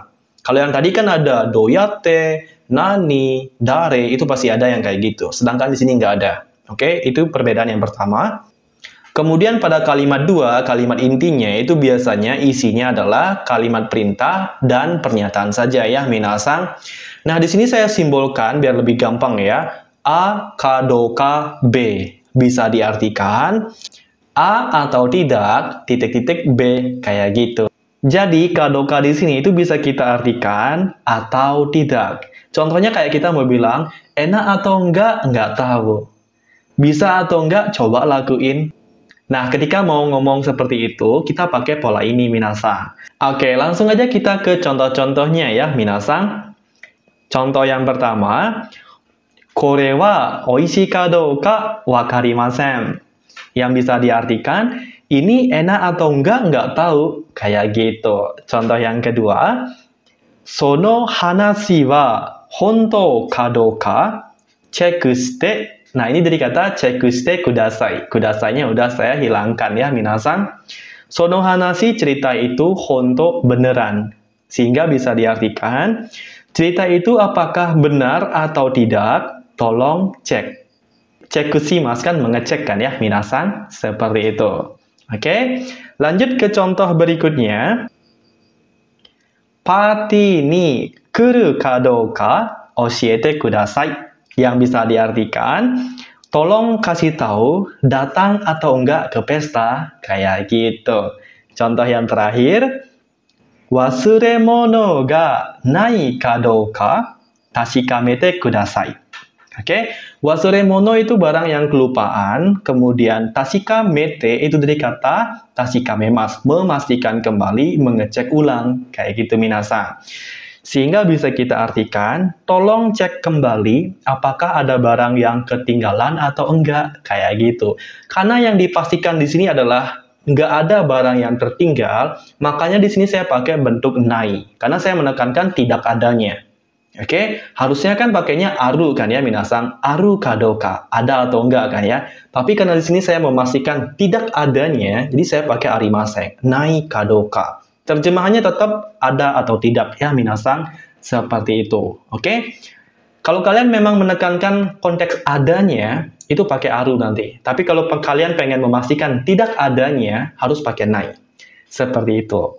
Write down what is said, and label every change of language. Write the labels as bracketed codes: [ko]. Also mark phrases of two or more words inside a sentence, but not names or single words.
[id] Kalau yang tadi kan ada [ja] どうやって、なに、だれ, [id] itu pasti ada yang kayak gitu. Sedangkan di sini nggak ada. Oke, itu perbedaan yang pertama. Kemudian pada kalimat 2, kalimat intinya itu biasanya isinya adalah kalimat perintah dan pernyataan saja ya minasan. Nah, di sini saya simbolkan biar lebih gampang ya. A, ka, do, ka, B. Bisa diartikan A atau tidak, titik-titik B, kayak gitu. Jadi, [ja] か、ど、か [id] di sini itu bisa kita artikan atau tidak. Contohnya kayak kita mau bilang, enak atau enggak tahu. Bisa atau enggak, coba lakuin. Nah, ketika mau ngomong seperti itu, kita pakai pola ini, minasan. Oke, langsung aja kita ke contoh-contohnya ya, minasan. Contoh yang pertama, [ja] これはおいしいかどうかわかりません. [id] Yang bisa diartikan, ini enak atau enggak tahu. Kayak gitu. Contoh yang kedua, [ja] その話は本当かどうかチェックして. [id] Nah, ini dari kata [ja] チェックしてください. [id] Kudasainya udah saya hilangkan ya, minasan. [ja] その話, [id] cerita itu, honto, beneran. Sehingga bisa diartikan, cerita itu apakah benar atau tidak, tolong cek. Chekushimasu kan mengecek kan ya, minasan. Seperti itu. Oke, lanjut ke contoh berikutnya. [ja] パーティーに来るかどうか教えてください. [id] Yang bisa diartikan, tolong kasih tahu datang atau enggak ke pesta, kayak gitu. Contoh yang terakhir, [ja] 忘れ物がないかどうか確かめてください. [id] Oke, wasuremono itu barang yang kelupaan, kemudian tashikamete itu dari kata tashikamemasu, memastikan kembali, mengecek ulang, kayak gitu minasan. Sehingga bisa kita artikan, tolong cek kembali apakah ada barang yang ketinggalan atau enggak, kayak gitu. Karena yang dipastikan di sini adalah nggak ada barang yang tertinggal, makanya di sini saya pakai bentuk nai. Karena saya menekankan tidak adanya. Oke, harusnya kan pakainya aru kan ya minasan, [ja] あるかどうか, [id] ada atau enggak kan ya. Tapi karena di sini saya memastikan tidak adanya, jadi saya pakai [ja] ありません、ないかどうか. [id] Terjemahannya tetap ada atau tidak ya minasan, seperti itu. Oke. Kalau kalian memang menekankan konteks adanya, itu pakai aru nanti. Tapi kalau kalian pengen memastikan tidak adanya, harus pakai nai. Seperti itu.